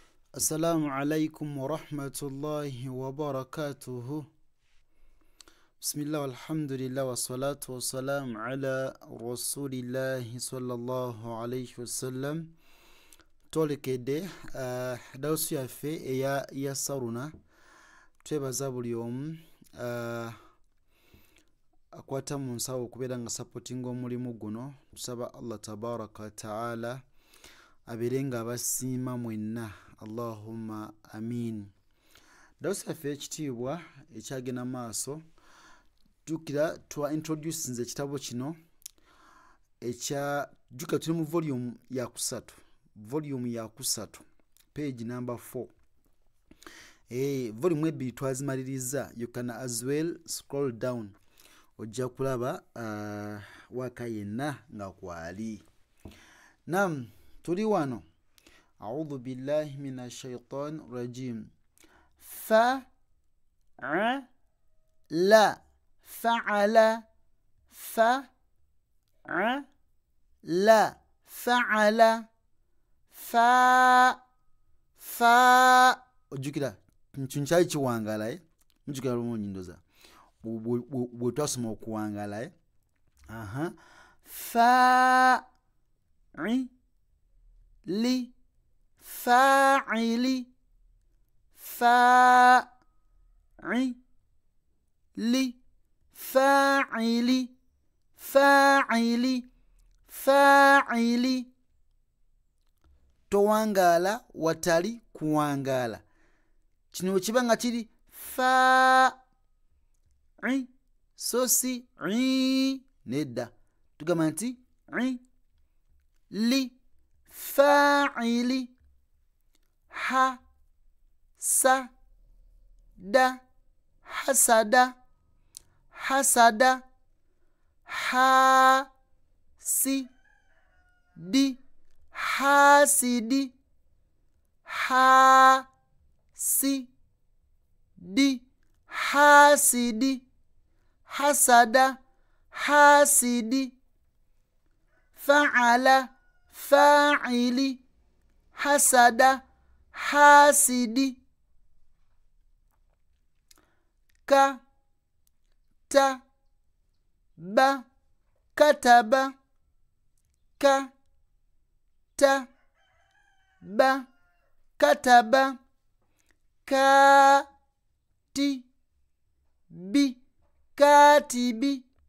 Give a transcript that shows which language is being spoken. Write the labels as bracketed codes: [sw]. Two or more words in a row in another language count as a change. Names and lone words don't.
[ar] السلام عليكم ورحمة الله وبركاته. بسم الله والحمد لله والصلاة والسلام على رسول الله صلى الله عليه وسلم. [lg] Tolekede dawsu yaffe eya yassaruna twebaza buli omu akwata mu nsawo okubeera nga supportinga omulimu guno. Tusaba [ar] الله تبارك وتعالى [lg] abeere nga abasiima mwenna. [ar] اللهم آمين. [lg] Dawsu yaffe ekitiibwa ekyagenda maaso jukira twa introduce nze ekitabo kino ekya jukira tuli mu volume ya kusatu [en] page number [lg] 4. Volume ebbiri twazimaliriza. [en] You can as well scroll down [lg] ojja kulaba waka yenna nga kwali. Nam tuli wano. [ar] أعوذ بالله من الشيطان الرجيم. لا فعل لا فعل [lg] fa ojukira nkyali kiwangala mujukira lumu nyindoza bwe twasoma okuwangala [ar] لفاعل فاعل فاعل فاعل فاعل. [lg] Towangala watali kuwangala. Kino kiba nga kiri fa'i so si nedda. Tugamba nti [ar] لفاعل ح س د حسد حسد ح س د حاسد ح س د حاسد حسد حاسد فعل فاعل حسد حاسد ك ت ب كتب ك ت ب كتب ك ت ب كاتب